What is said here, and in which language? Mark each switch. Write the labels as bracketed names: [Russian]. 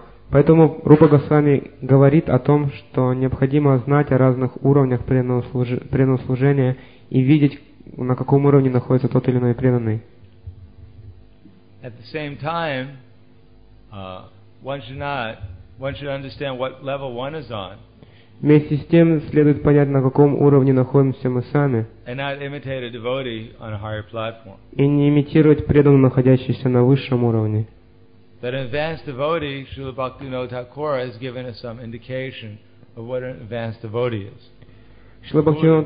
[Russian] Поэтому Рупа Госвами говорит о том, что необходимо знать о разных уровнях преданного служения и видеть, на каком уровне находится тот или иной преданный. [English] At the same time, one should understand what level one is on. [Russian] Вместе с тем следует понять, на каком уровне находимся мы сами. [English] And not imitate a devotee on a higher platform. [Russian] И не имитировать преданного, находящегося на высшем уровне. [English] That an advanced devotee, Srila Bhaktivinoda Thakura has given us some indication of what an advanced devotee is.